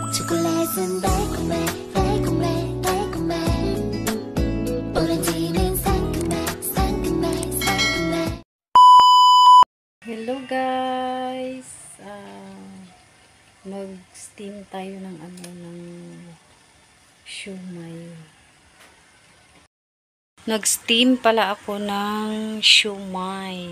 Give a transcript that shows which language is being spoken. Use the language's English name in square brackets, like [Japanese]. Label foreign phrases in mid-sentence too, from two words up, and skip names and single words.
[Korean] 초콜릿은 달콤해 달콤해 달콤해 오렌지는 상큼해 상큼해 상큼해. [English] Hello guys! [Filipino] Mag-steam tayo ng siumay. Nag-steam pala ako ng siumay.